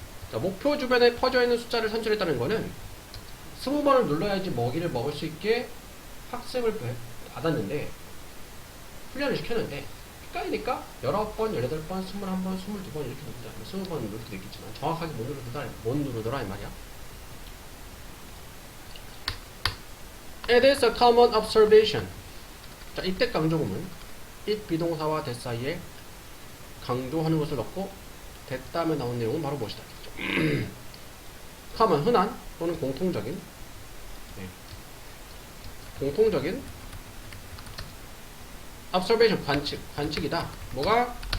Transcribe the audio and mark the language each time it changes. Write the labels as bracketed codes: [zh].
[ko] 자, 목표 주변에 퍼져 있는 숫자를 산출했다는 거는 20번을 눌러야지 먹이를 먹을 수 있게 학습을 받았는데, 훈련을 시켰는데 헷갈리니까 19번, 18번, 21번, 22번 이렇게 누르다. 20번 누를 수도 있겠지만 정확하게 못 누르더라 이 말이야. [en] It is a common observation. [ko] 자, 이때 강조구문 it 비동사와 that 사이에 강조하는 것을 넣고 that 다음에 나온 내용은 바로 무엇이다. common, 흔한 또는 공통적인, 공통적인 observation, 관측이다. 뭐가?